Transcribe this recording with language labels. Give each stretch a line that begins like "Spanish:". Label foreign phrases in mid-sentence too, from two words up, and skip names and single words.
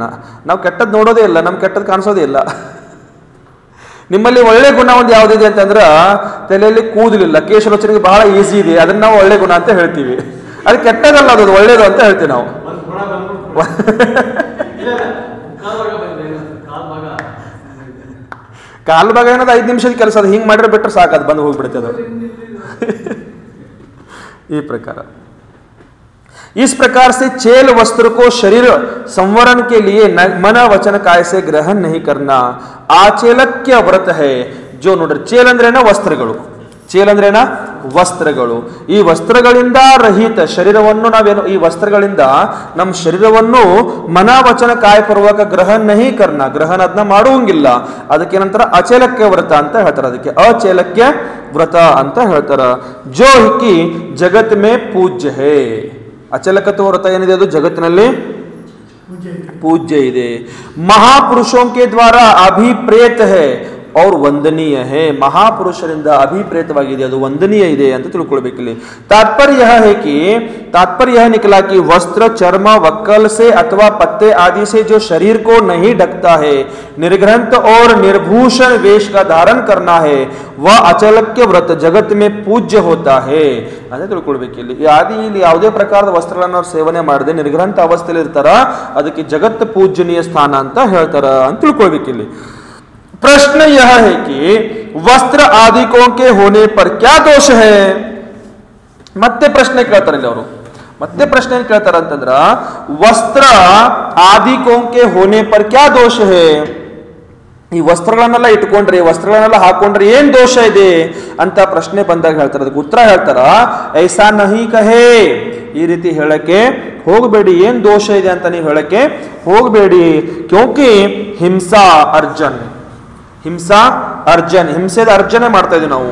Kannada: ನಾವು ಕೆಟ್ಟದ್ದು ನೋಡೋದೇ ಇಲ್ಲ, ನಮ್ಗೆ ಕೆಟ್ಟದ್ದು ಕಾಣಿಸೋದೇ ಇಲ್ಲ. ನಿಮ್ಮಲ್ಲಿ ಒಳ್ಳೆ ಗುಣ ಒಂದು ಯಾವುದಿದೆ ಅಂತಂದ್ರೆ, ತಲೆಯಲ್ಲಿ ಕೂದಲಿಲ್ಲ, ಕೇಶಲೋಚನೆಗೆ ಬಹಳ ಈಸಿ ಇದೆ, ಅದನ್ನ ನಾವು ಒಳ್ಳೆ ಗುಣ ಅಂತ ಹೇಳ್ತೀವಿ. ಅದು ಕೆಟ್ಟದಲ್ಲ, ಅದು ಒಳ್ಳೇದು ಅಂತ ಹೇಳ್ತೀವಿ ನಾವು. ಕಾಲ್ ಭಾಗ ಏನದು 5 ನಿಮಿಷದ ಕೆಲಸ, ಅದು ಹಿಂಗೆ ಮಾಡಿದ್ರೆ ಬಿಟ್ಟರೆ ಸಾಕು, ಅದು ಬಂದು ಹೋಗ್ಬಿಡುತ್ತೆ ಅದು. ಈ ಪ್ರಕಾರ
Hindi: इस प्रकार से चेल वस्त्र को शरीर संवरण के लिए मन वचन काय से ग्रहण नहीं करना आचेलक्य व्रत है.
Kannada: जो ನೋಡ್ರಿ, ಚೇಲ್ ಅಂದ್ರೇನ ವಸ್ತ್ರಗಳು, ಚೇಲ್ ಅಂದ್ರೇನ ವಸ್ತ್ರಗಳು. ಈ ವಸ್ತ್ರಗಳಿಂದ ರಹಿತ ಶರೀರವನ್ನು ನಾವೇನು, ಈ ವಸ್ತ್ರಗಳಿಂದ ನಮ್ಮ ಶರೀರವನ್ನು ಮನವಚನ ಕಾಯಪೂರ್ವಕ ಗ್ರಹಣ
Hindi: नहीं करना,
Kannada: ಗ್ರಹಣ ಅದನ್ನ ಮಾಡುವಂಗಿಲ್ಲ. ಅದಕ್ಕೇನಂತಾರ ಅಚೇಲಕ್ಯ ವ್ರತ ಅಂತ ಹೇಳ್ತಾರೆ, ಅದಕ್ಕೆ ಅಚೇಲಕ್ಯ ವ್ರತ ಅಂತ ಹೇಳ್ತಾರ.
Hindi: जो कि जगत में पूज्य है.
Kannada: ಅಚಲಕತ್ವ ವ್ರತ ಏನಿದೆ ಅದು ಜಗತ್ತಿನಲ್ಲಿ ಪೂಜ್ಯ ಇದೆ.
Hindi: ಮಹಾಪುರುಷೋं के द्वारा अभिप्रेत है और ವಂದನೀಯ है.
Kannada: ಮಹಾಪುರುಷರಿಂದ ಅಭಿಪ್ರೇತವಾಗಿದೆ, ಅದು ವಂದನೀಯ ಇದೆ ಅಂತ ತಿಳ್ಕೊಳ್ಬೇಕಿಲ್ಲಿ.
Hindi: तात्पर्य यह निकला कि वस्त्र चर्म वक्कल से अथवा पत्ते आदि से जो शरीर को नहीं ढकता है, निर्ग्रंथ और निर्भूषण वेश का धारण करना है, वह अचलक्य व्रत जगत में पूज्य होता है
Kannada: ಅಂತ ತಿಳ್ಕೊಳ್ಬೇಕಿಲ್ಲಿ. ಆದಿ ಇಲ್ಲಿ ಯಾವುದೇ ಪ್ರಕಾರದ ವಸ್ತ್ರಗಳನ್ನು ಅವ್ರು ಸೇವನೆ ಮಾಡದೆ ನಿರ್ಗ್ರಂಥ ಅವಸ್ಥೆಯಲ್ಲಿ ಇರ್ತಾರ, ಅದಕ್ಕೆ ಜಗತ್ ಪೂಜ್ಯನೀಯ ಸ್ಥಾನ ಅಂತ ಹೇಳ್ತಾರ ಅಂತ ತಿಳ್ಕೊಳ್ಬೇಕಿಲ್ಲಿ.
Hindi: प्रश्न यह है कि वस्त्र आदिकों के होने पर क्या दोष है.
Kannada: ಮತ್ತೆ ಪ್ರಶ್ನೆ ಕೇಳ್ತಾರೆ ಇಲ್ಲಿ ಅವರು. ಮತ್ತೆ ಪ್ರಶ್ನೆ ಏನು ಕೇಳ್ತಾರೆ ಅಂತಂದ್ರ,
Hindi: वस्त्र आदिकों के होने पर क्या दोष है.
Kannada: ಈ ವಸ್ತ್ರಗಳನ್ನೆಲ್ಲ ಇಟ್ಕೊಂಡ್ರಿ, ವಸ್ತ್ರಗಳನ್ನೆಲ್ಲ ಹಾಕೊಂಡ್ರಿ ಏನ್ ದೋಷ ಇದೆ ಅಂತ ಪ್ರಶ್ನೆ ಬಂದಾಗ ಹೇಳ್ತಾರೆ. ಅದಕ್ಕೆ ಉತ್ತರ ಹೇಳ್ತಾರ,
Hindi: ऐसा नहीं कहें.
Kannada: ಈ ರೀತಿ ಹೇಳಕ್ಕೆ ಹೋಗಬೇಡಿ, ಏನ್ ದೋಷ ಇದೆ ಅಂತ ನೀವು ಹೇಳಕ್ಕೆ ಹೋಗಬೇಡಿ.
Hindi: क्योंकि हिंसा अर्जन,
Kannada: ಹಿಂಸೆದ ಅರ್ಜನೆ ಮಾಡ್ತಾ ಇದೀವಿ ನಾವು.